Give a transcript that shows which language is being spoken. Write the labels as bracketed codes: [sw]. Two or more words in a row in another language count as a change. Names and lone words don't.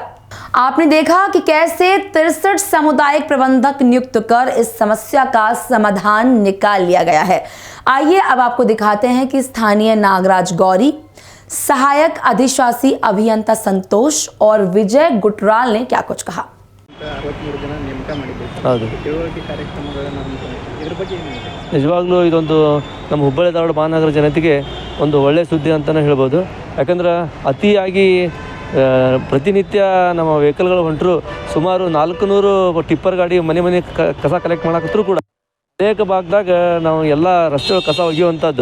[hi] आपने देखा कि कैसे 63 सामुदायिक प्रबंधक नियुक्त कर इस समस्या का समाधान निकाल लिया गया है। आइए अब आपको दिखाते हैं कि स्थानीय नागराज गौरी, सहायक अधिशासी अभियंता संतोष और विजय गुटराल ने क्या कुछ कहा। [kn] ನಿಜವಾಗ್ಲೂ ಇದೊಂದು ನಮ್ಮ ಹುಬ್ಬಳ್ಳಿ ಧಾರವಾಡ ಮಹಾನಗರ ಜನತೆಗೆ ಒಂದು ಒಳ್ಳೆಯ ಸುದ್ದಿ ಅಂತಲೇ ಹೇಳ್ಬೋದು. ಯಾಕಂದ್ರೆ ಅತಿಯಾಗಿ ಪ್ರತಿನಿತ್ಯ ನಮ್ಮ ವೆಹಿಕಲ್ಗಳು ಹೊಂಟರು ಸುಮಾರು 400 ಟಿಪ್ಪರ್ ಗಾಡಿ ಮನೆ ಕಸ ಕಲೆಕ್ಟ್ ಮಾಡಕತ್ತರೂ ಕೂಡ ಅನೇಕ ಭಾಗದಾಗ ನಾವು ಎಲ್ಲ ರಸ್ತೆಗಳು ಕಸ ಒಗೆಯುವಂಥದ್ದು.